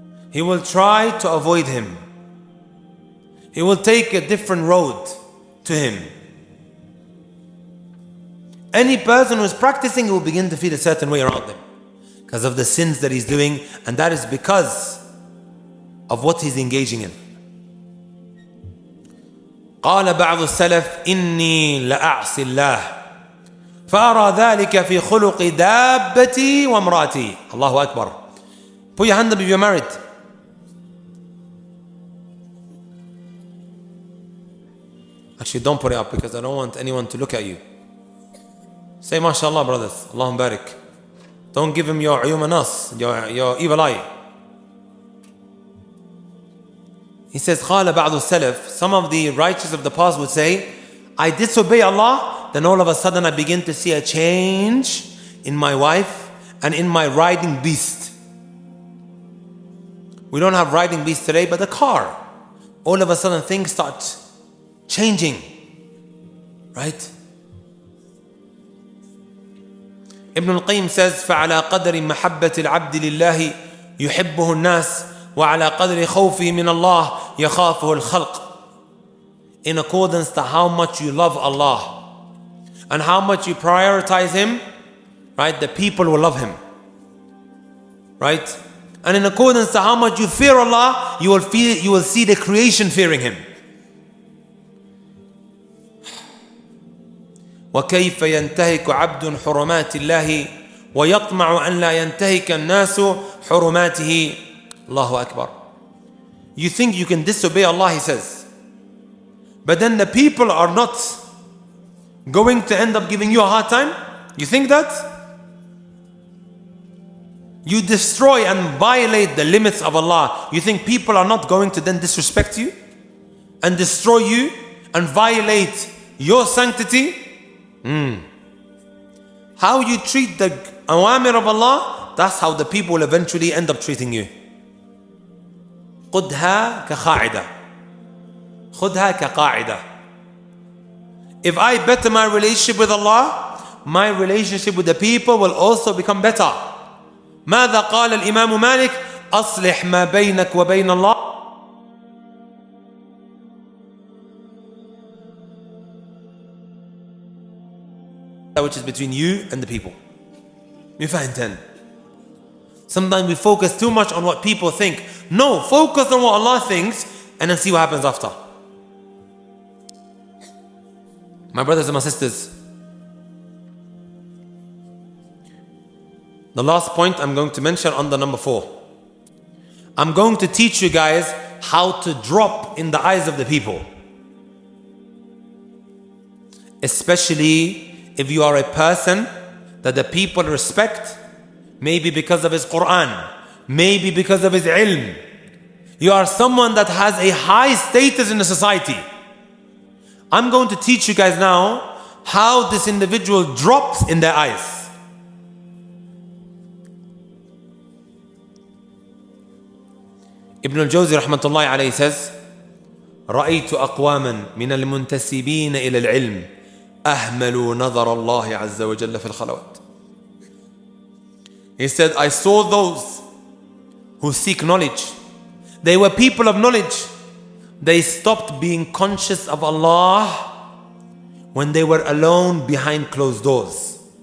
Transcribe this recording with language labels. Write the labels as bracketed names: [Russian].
[English] He will try to avoid him. He will take a different road to him. Any person who is practicing will begin to feel a certain way around them because of the sins that he's doing, and that is because of what he's engaging in. [Arabic] قال بعض السلف إني لأعصي الله فأرى ذلك في خلق دابتي وامرأتي. Allahu Akbar. [English] Put your hand up if you're married. Actually, don't put it up because I don't want anyone to look at you. Say MashaAllah, brothers. Allahumma barik. Don't give him your ayum nas, your evil eye. He says, [Arabic] قال بعض السلف, [English] some of the righteous of the past would say, I disobey Allah, then all of a sudden I begin to see a change in my wife and in my riding beast. We don't have riding beast today, but the car. All of a sudden things start changing. Right? [Arabic] Ibn al-Qayyim says, فَعَلَى قَدْرِ مَحَبَّةِ الْعَبْدِ لِلَّهِ يُحِبُّهُ النَّاسِ وَعَلَى قَدْرِ خَوْفِهِ مِنَ اللَّهِ يَخَافُهُ الْخَلْقِ. [English] in accordance to how much you love Allah and how much you prioritize Him, right, the people will love Him. Right? And in accordance to how much you fear Allah, you will see the creation fearing Him. [Arabic] وكيف ينتهك عبد حرمات الله ويطمع أن لا ينتهك الناس حرماته. Allahu Akbar. [English] You think you can disobey Allah, He says, but then the people are not going to end up giving you a hard time? You think that? You destroy and violate the limits of Allah. You think people are not going to then disrespect you and destroy you and violate your sanctity? How you treat the awamir of Allah, that's how the people will eventually end up treating you. [Arabic] خُذْهَا كَقَاعِدَةٍ. خُذْهَا كَقَاعِدَةٍ. [English] If I better my relationship with Allah, my relationship with the people will also become better. [Arabic] ماذا قال الإمام مالك؟ أصلح ما بينك وبين الله [English] which is between you and the people. Sometimes we focus too much on what people think. No, focus on what Allah thinks and then see what happens after. My brothers and my sisters, the last point I'm going to mention under number 4. I'm going to teach you guys how to drop in the eyes of the people. Especially if you are a person that the people respect, maybe because of his Quran, maybe because of his ilm. You are someone that has a high status in the society. I'm going to teach you guys now how this individual drops in their eyes. [Arabic] Ibn al-Jawzi rahmatullahi alayhi says, رأيت أقواما من المنتسبين إلى العلم أهملوا نظر الله عز وجل في الخلوات. [English] He said, I saw those who seek knowledge. They were people of knowledge. They stopped being conscious of Allah when they were alone behind closed doors.